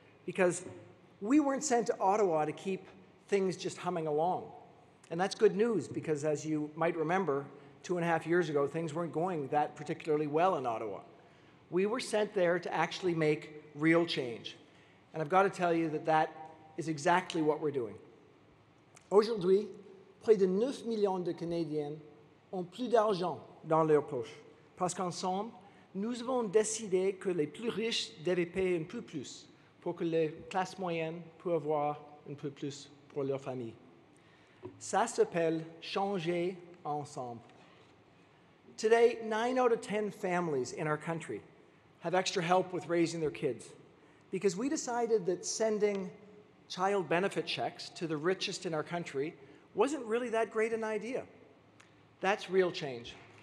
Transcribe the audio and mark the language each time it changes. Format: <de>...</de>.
<en>Because we weren't sent to Ottawa to keep things just humming along. And that's good news, because as you might remember, 2.5 years ago, things weren't going that particularly well in Ottawa. We were sent there to actually make real change. And I've got to tell you that that is exactly what we're doing.</en> <fr>Aujourd'hui, près de 9 millions de Canadiens ont plus d'argent dans leur poche, parce qu'ensemble, nous avons décidé que les plus riches devaient payer un peu plus pour que les classes moyennes puissent avoir un peu plus pour leur famille. Ça s'appelle changer ensemble.</fr> <en>Today, 9 out of 10 families in our country have extra help with raising their kids, because we decided that sending child benefit checks to the richest in our country wasn't really that great an idea. That's real change.</en>